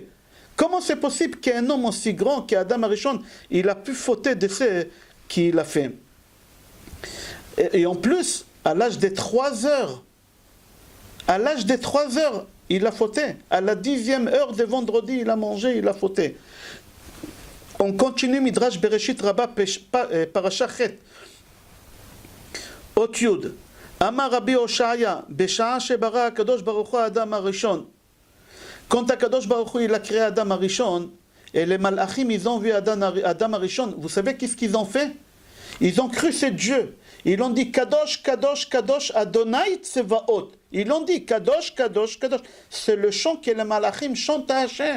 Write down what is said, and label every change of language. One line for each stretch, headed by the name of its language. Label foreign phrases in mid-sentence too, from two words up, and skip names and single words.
French: Comment c'est possible qu'un homme aussi grand qu'Adam Arishon, il a pu fauter de ce qu'il a fait? Et en plus, à l'âge de 3 heures, il a fauté. À la 10e heure de vendredi, il a mangé, il a fauté. On continue Midrash Bereshit Rabbah Parasha Chet.
Hebrew: אות יוד. אמר רבי הושעיא, בשעה שברא הקדוש ברוך הוא אדם הראשון.
French: Quand Akadosh Baruch Hu il a créé Adam Arishon, et les Malachim ils ont vu Adam Arishon, vous savez qu'est-ce qu'ils ont fait? Ils ont cru c'est Dieu. Ils ont dit
Hebrew: קדוש, קדוש, קדוש, אדוני צבאות.
French: Ils ont dit
Hebrew: קדוש, קדוש, קדוש.
French: C'est le chant que les Malachim chantent à Hachem.